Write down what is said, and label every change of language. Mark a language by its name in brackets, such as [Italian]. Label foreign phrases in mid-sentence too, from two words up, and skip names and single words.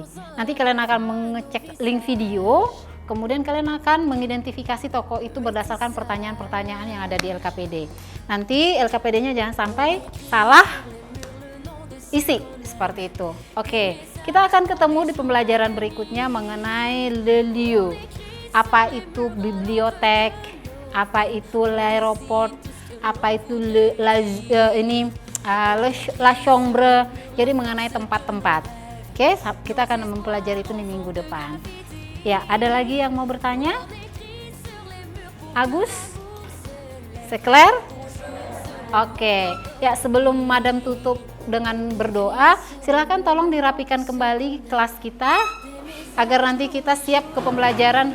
[Indonesian] Nanti kalian akan mengecek link video. Kemudian kalian akan mengidentifikasi tokoh itu berdasarkan pertanyaan-pertanyaan yang ada di LKPD. Nanti LKPD-nya jangan sampai salah isi, seperti itu. Oke, kita akan ketemu di pembelajaran berikutnya mengenai [French] le lieu. [Indonesian] Apa itu bibliotek, apa itu l'aéroport, apa itu [French] la chambre, [Indonesian] jadi mengenai tempat-tempat. Oke, kita akan mempelajari itu di minggu depan. Ya, ada lagi yang mau bertanya? Agus? Sekler? Oke, ya sebelum Madam tutup dengan berdoa, silakan tolong dirapikan kembali kelas kita agar nanti kita siap ke pembelajaran.